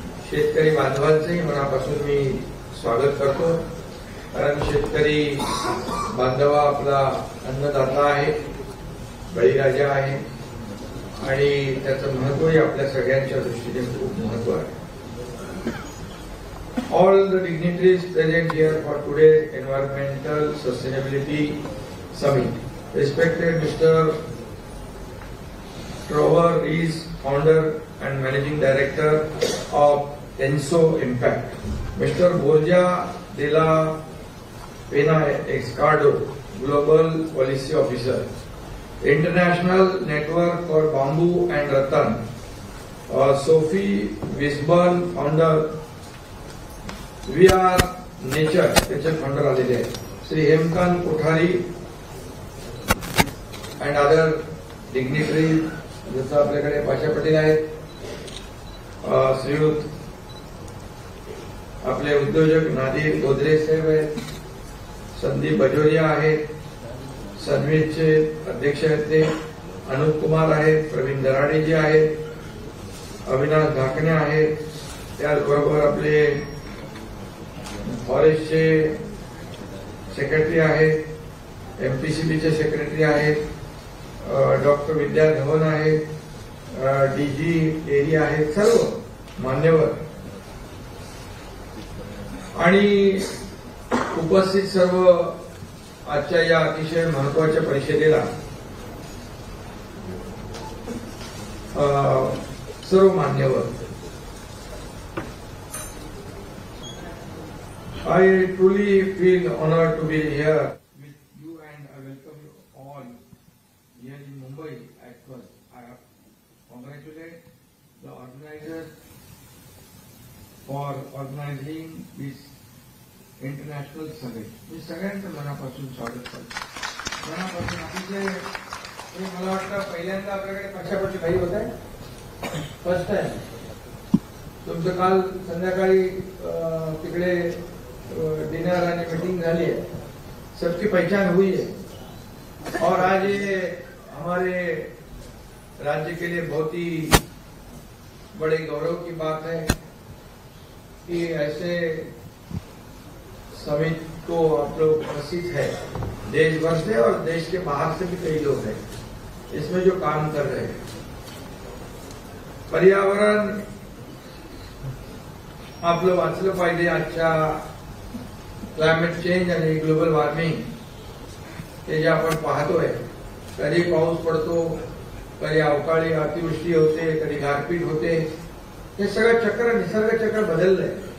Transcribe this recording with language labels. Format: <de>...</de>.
<mr>शेतकरी बांधवांचंही मनापासून मी स्वागत करतो. कारण शेतकरी बांधवा आपला अन्नदाता आहे, बळीराजा आहे आणि त्याचं महत्वही आपल्या सगळ्यांच्या दृष्टीने खूप महत्व आहे.</mr> <en>All the dignitaries present here for today's Environmental Sustainability Summit. Respected Mr. Trevor Rees, Founder and Managing Director of Enso Impact. Mr. Borja de la Pena Escardo, Global Policy Officer. International Network for Bamboo and Rattan. Sophie Wisborn, Founder.</en> <mr>We are Nature, त्याचे founder आलेले आहेत. Shri Hemkant Kothari and other dignitary, जसं आपल्याकडे पाशा पटेल आहेत, श्रीयुत आपले उद्योजक नादिर गोदरे साहेब आहेत, संदीप बजोरिया आहेत, सन्मीतचे अध्यक्ष आहेत ते अनुप कुमार आहेत, प्रवीण दराडेजी आहेत, अविनाश धाकणे आहेत, त्याचबरोबर आपले फॉरेस्टचे सेक्रेटरी आहेत, एमपीसीबीचे सेक्रेटरी आहेत, डॉक्टर विद्या धवन आहेत, डीजी एरी आहेत, सर्व मान्यवर आणि उपस्थित सर्व आजच्या या अतिशय महत्वाच्या परिषदेला सर्व मान्यवर.</mr> <en>I truly feel honored to be here with you and I welcome you all here in Mumbai. At first, I congratulate the organizers for organizing this international summit.</en> <mr>मी सगळ्यांचं मनापासून स्वागत करतो. मनापासून अतिशय मला वाटतं पहिल्यांदा आपल्याकडे पक्षापट्टी काही होत आहे. फर्स्ट टाइम तुमचं काल संध्याकाळी तिकडे डिनर आणि मीटिंग झाली</mr> <hi>है, सबकी पहचान हुई है और आज ये हमारे राज्य के लिए बहुत ही बड़े गौरव की बात है कि ऐसे समिट को आप लोग उपस्थित है. देश भर से और देश के बाहर से भी कई लोग हैं इसमें जो काम कर रहे हैं.</hi> <mr>पर्यावरण आपलं वाचलं पाहिजे. आजच्या क्लायमेट चेंज आणि ग्लोबल वॉर्मिंग हे जे आपण पाहतोय, कधी पाऊस पडतो, कधी अवकाळी अतिवृष्टी होते, कधी गारपीट होते, हे सगळं चक्र निसर्ग चक्र बदललंय.</mr>